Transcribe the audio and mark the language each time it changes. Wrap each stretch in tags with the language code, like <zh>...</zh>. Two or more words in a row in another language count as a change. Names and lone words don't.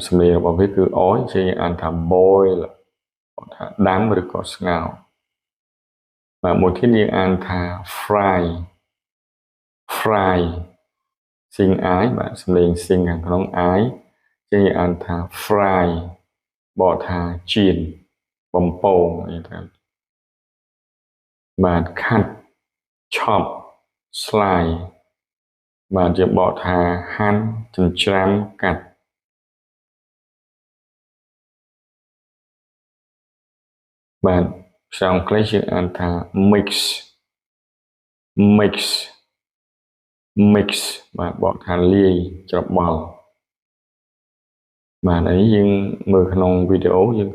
<km>សំឡេងរបស់វាគឺអយជាយើងអានថា boil បកថាដាំឬក៏ស្ងោរបាទមួយទៀតយើងអានថា</km> <en>fry fry</en> <km>ស៊ីងអាយបាទសំឡេងស៊ីងខាងក្នុងអាយជាយើងអានថា fry បកថាចៀនបំពងអីទៅបាទ</km> <en>cut chop slice</en> <km>បាទយើងបកថាហាន់ចិញ្ច្រាំកាត់ បាទភាសាអង់គ្លេសយើងអានថា</km> <en>mix mix mix</en> <km>បាទបកថាលាយច្របល់បាទហើយយើងមើលក្នុងវីដេអូយើង</km>